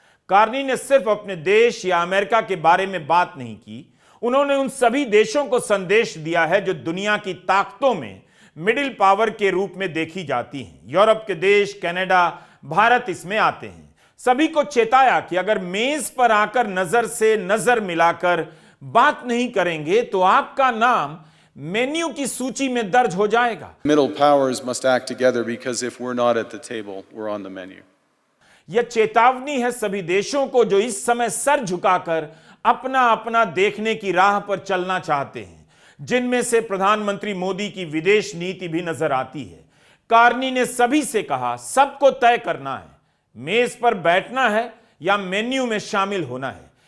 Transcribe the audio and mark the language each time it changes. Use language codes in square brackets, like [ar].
[hi] Carney ने सिर्फ अपने देश या अमेरिका के बारे में बात नहीं की, उन्होंने उन सभी देशों को संदेश दिया है जो दुनिया की ताकतों में मिडिल पावर के रूप में देखी जाती हैं। यूरोप के देश, कनाडा, भारत इसमें आते हैं। सभी को चेताया कि अगर मेज पर आकर नजर से नजर मिलाकर बात नहीं करेंगे तो आपका नाम मेन्यू की सूची में दर्ज हो जाएगा। [en] Middle powers must act together because if we're not at the table, we're on the menu. [hi] यह चेतावनी है सभी देशों को जो इस समय सर झुकाकर अपना अपना देखने की राह पर चलना चाहते हैं, जिनमें से प्रधानमंत्री मोदी की विदेश नीति भी नजर आती है। कार्नी ने सभी से कहा, सबको तय करना है, मेज पर बैठना है या मेन्यू में शामिल होना है।